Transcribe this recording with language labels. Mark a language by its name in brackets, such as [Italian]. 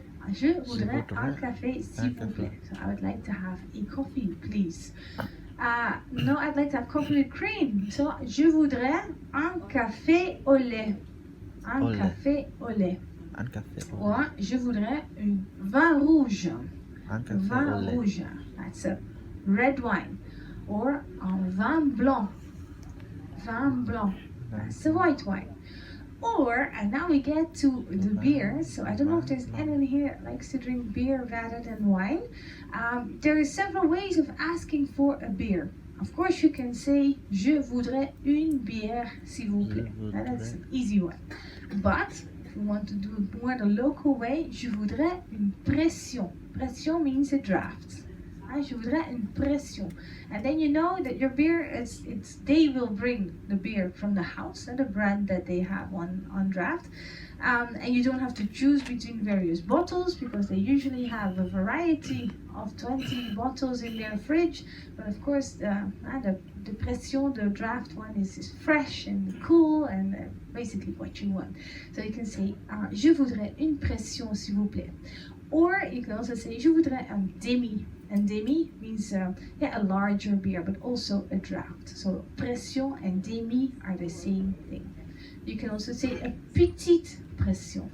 [French] Je voudrais un café, s'il vous plaît. [English] So I would like to have a coffee, please. No, I'd like to have coffee with cream. [French] So, je voudrais un café au lait. Un café au lait. Un café au lait. Or, je voudrais un vin rouge. Un café Vin au lait. rouge. That's a red wine. Or un vin blanc. Vin blanc. [English] That's a white wine. Or, and now we get to the beer. So I don't know if there's anyone here that likes to drink beer rather than wine. There are several ways of asking for a beer. Of course, you can say, je voudrais une bière, s'il vous plaît. That's an easy one. But if you want to do it more the local way, je voudrais une pression. Pression means a draft. Je voudrais une pression. And then you know that your beer, they will bring the beer from the house, the brand that they have on draft. And you don't have to choose between various bottles, because they usually have a variety of 20 bottles in their fridge. But of course, the pression, the draft one, is fresh and cool and basically what you want. So you can say, je voudrais une pression, s'il vous plaît. Or you can also say, je voudrais un demi. And demi means a larger beer, but also a draft. So pression and demi are the same thing. You can also say a petite pression.